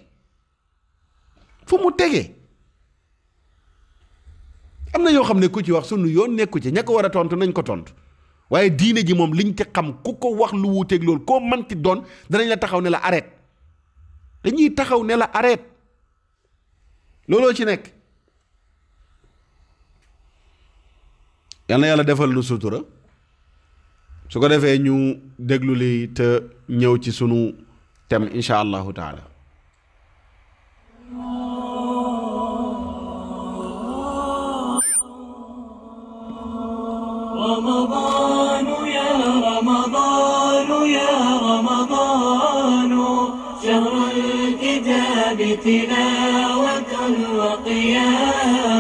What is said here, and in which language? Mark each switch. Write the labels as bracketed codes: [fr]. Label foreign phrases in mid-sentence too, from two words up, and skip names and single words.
[wo] tege am na yoo xam ne ku ci wax sunu yoon nekku ci ña ko war a tontu nañ ko tontu waaye diine ji moom liñ ci xam ku ko wax lu wuuteeg loolu koo manti doon danañ la taxaw ne [fr] la arrête [wo] dañuy taxaw ne [fr] la arrête [wo] looloo ci nekk yal na yàlla defal lu sutura su ko defee ñu déglu li te ñëw ci sunu thème [ar] إن شاء الله تعالى رمضان يا رمضان يا رمضان شهر الكتاب تلاوة وقيام